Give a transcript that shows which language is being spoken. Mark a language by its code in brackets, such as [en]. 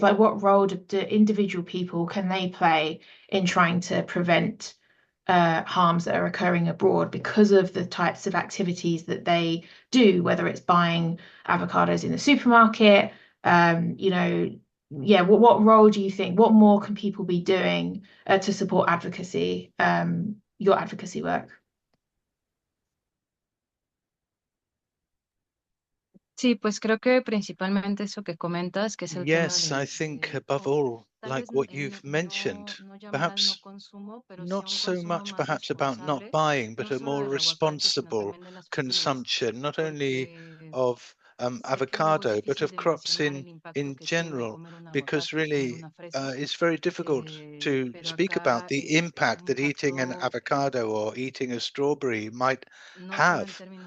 [en] Like, what role do individual people, can they play in trying to prevent harms that are occurring abroad because of the types of activities that they do, whether it's buying avocados in the supermarket, you know, yeah, what role do you think, what more can people be doing to support advocacy, your advocacy work? [es] Sí, pues creo que principalmente eso que comentas, que es el tema [en] Yes, I think above all, like what you've mentioned, perhaps not so much perhaps about not buying, but a more responsible consumption, not only of avocado, but of crops in general, because really it's very difficult to speak about the impact that eating an avocado or eating a strawberry might have.